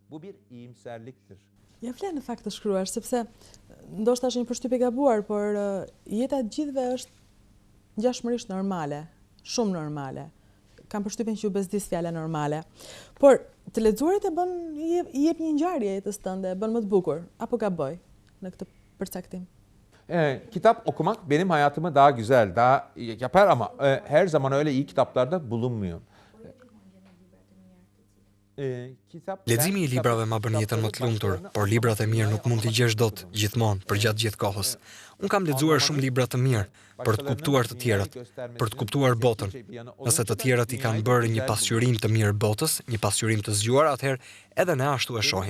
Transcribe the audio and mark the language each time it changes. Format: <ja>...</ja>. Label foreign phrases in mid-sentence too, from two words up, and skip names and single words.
<sq>Ja vlen në fakt të shkruash, sepse ndoshta është një përshtypje e gabuar, por jeta e gjithëve është ngjashmërisht normale, shumë normale. Kam përshtypjen që u bezdis fjala normale. Por të lexuarit e bën i jep një ngjarje jetës tënde, e bën më të bukur, apo gaboj në këtë përcaktim?</sq> <tr>Kitap okumak benim hayatımı daha güzel, daha yapar ama her zaman öyle iyi kitaplarda bulunmuyor.</tr> <sq>Leximi i librave ma bën jetën më të lumtur, por librat e mirë nuk mund t'i gjesh dot gjithmonë përgjatë gjithë kohës. Unë kam lexuar shumë libra të mirë për të kuptuar të tjerët, për të kuptuar botën. Nëse të tjerët i kanë bërë një pasqyrim të mirë botës, një pasqyrim të zgjuar, atëherë edhe ne ashtu e shohim.</sq>